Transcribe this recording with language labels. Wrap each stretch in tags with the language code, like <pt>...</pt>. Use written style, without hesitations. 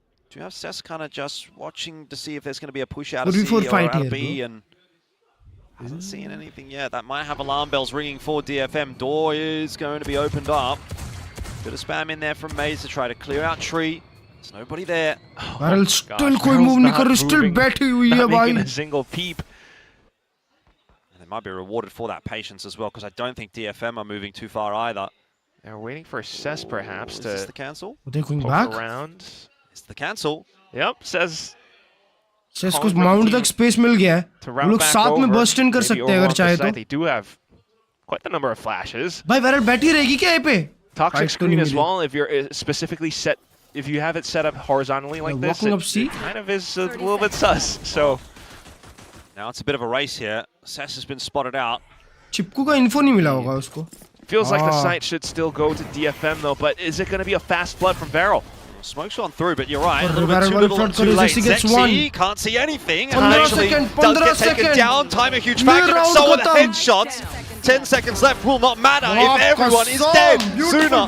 <en>Do you have Cess kind of just watching to see if there's going to be a push out of C or out of B, and hasn't seen anything yet. That might have alarm bells ringing for DFM. Door is going to be opened up. Bit of spam in there from Maze to try to clear out tree. There's nobody there.</en> <hi>Varel still कोई move नहीं कर रही, still बैठी हुई है भाई.</hi> <en>Not making a single peep. And they might be rewarded for that patience as well, because I don't think DFM are moving too far either. They're waiting for Cess perhaps to is this the cancel? They're going poke back around. It's the cancel. Yep, Cess</en> <hi>को mount तक space मिल गया है. वो लोग साथ में burst इन कर सकते हैं अगर चाहे तो.</hi> <en>They do have quite the number of flashes.</en> <hi>भाई Varel बैठी रहेगी क्या यहाँ पे?</hi> <en>Toxic screen as well, if you're specifically set, if you have it set up horizontally like this, it kind of is a little bit sus. So now it's a bit of a race here. Cess has been spotted out.</en> <hi>चिपकू का info नहीं मिला होगा उसको.</hi> <en>Feels like the site should still go to DFM though, but is it going to be a fast flood from Varel? Smoke's gone through, but you're right. A little bit too little and too late. Zexy can't see anything. And actually does get taken down. Time a huge factor. And so are the headshots. 10 seconds left will not matter if everyone is dead sooner.</en>